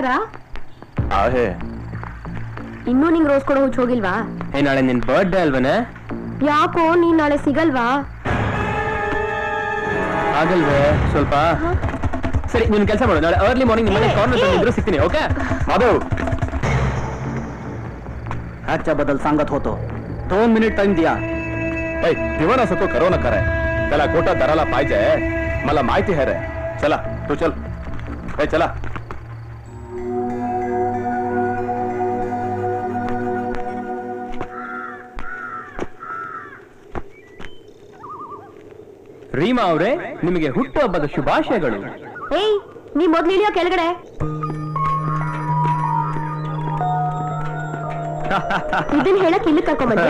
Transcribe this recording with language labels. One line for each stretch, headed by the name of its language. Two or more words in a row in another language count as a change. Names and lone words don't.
Kannada: ಆಹೇ, ಇನ್ನೂ ನಿಂಗ್ ರೋಸ್ ಕೊಡೋ ಹುಚ್ಚ ಹೋಗಿಲ್ವಾ? ನಾಳೆ ನಿನ್ ಬರ್ತ್ಡೇ ಅಲ್ವನೇ? ಯಾಕೋ ನೀನ್ ನಾಳೆ ಸಿಗಲ್ವಾ? ಆಗಲ್ವೇ ಸ್ವಲ್ಪ? ಸರಿ, ನೀನ್ ಕೆಲಸ ಮಾಡು, ನಾಳೆ
English: early morning
Kannada: ನಿಮ್ಮನೆ ಕಾರ್ನರ್ ಇದ್ರು ಸಿಗ್ತೀನಿ. ಓಕೆ ಮಾಧವ್?
Marathi: ह्याच्या बद्दल सांगत होतो.
Hindi: 2
English: minute time
Hindi: दिया.
Marathi: दिवाना असतो करो ना करे, त्याला कोटा दराला पाहिजे. मला माहिती आहे रे. चला तू चल. चला.
Kannada: ರೀಮಾ ಅವರೇ, ನಿಮಗೆ ಹುಟ್ಟುಹಬ್ಬದ ಶುಭಾಶಯಗಳು. ಏಯ್, ನೀ ಮೊದ್ಲು ಇಳಿಯೋ ಕೆಳಗಡೆ. ಇದನ್ನ ಹೇಳಕ್ ಇಲ್ಲಿ ಕರ್ಕೊಂಬಂದ್ಯಾ?